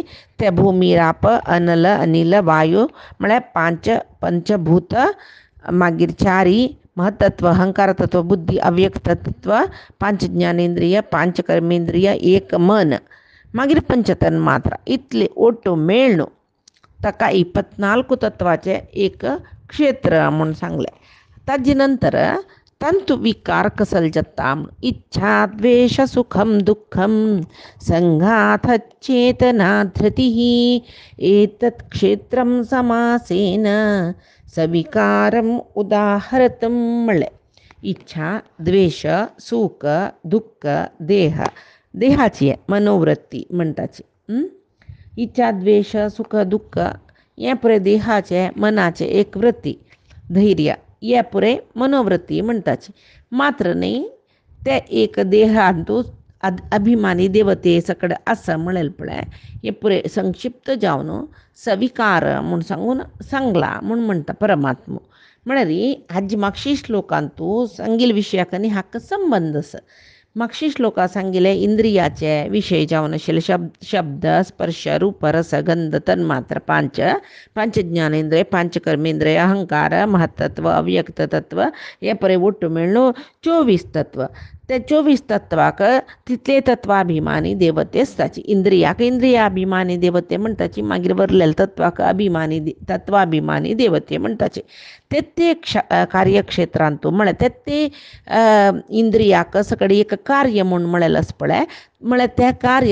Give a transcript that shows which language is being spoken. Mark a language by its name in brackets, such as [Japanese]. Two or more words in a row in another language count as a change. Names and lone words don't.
[Konkani] ते भूमी राप अनल अनिल वायू म्हळ्यार 5 पंचभूत मागीर 4 महत्तत्व अहंकार तत्व बुद्धी अव्यक्त तत्व 5 ज्ञानेंद्रिय 5 कर्मेंद्रिय एक मन मागीर पंचतन्मात्रा इतले ಒಟ್ಟು मेळून ताका 24 तत्वाचे एक क्षेत्र म्हणून सांगले ताजे नंतर तंतु विकार कसले जाता [Sanskrit] इच्छा द्वेष सुखम दुःखम संघात चेतना धृतिः एतत् क्षेत्रम समासेन सविकारम उदाहरतम [Konkani] म्हणले इच्छा द्वेष सुख दुःख देहाची मनोवृत्ती म्हणटाची इच्छा द्वेष सुख दुःख हे पुरे देहाचे मनाचे एक वृत्ती धैर्य हे पुरे मनोवृत्ती म्हणटाची मात्र न्ही ते एक देहांतूच अभिमानी देवते सकड आसा म्हणलें पळय हे पुरे संक्षिप्त जावन सविकार म्हूण सांगून सांगला म्हूण म्हणटा परमात्मा म्हळ्यार हाजी मागशी श्लोकांतू सांगिल्ल्या विशयाक आनी हाका संबंध आसा मागशी श्लोका सांगिल्ले इंद्रियाचे विशय जावन आशिल्ले शब्द स्पर्श रूप रस गंध तन्मात्र 5 ज्ञानेंद्रिय 5 कर्मेंद्रिय अहंकार महत्तत्व अव्यक्त तत्व हे परे ಒಟ್ಟು मेळून 24 तत्व ते 24 तत्वाक तितले तत्वाभिमानी देवते आसताची इंद्रियाक इंद्रियाभिमानी देवते म्हणटाची मागीर वरलेले तत्वाक अभिमानी तत्वाभिमानी देवते म्हणटाची ते कार्यक्षेत्रांतू म्हळ्यार ते इंद्रियाक सकडी एक कार्य म्हूण म्हळेलें आसा पळय म्हळ्यार तें कार्य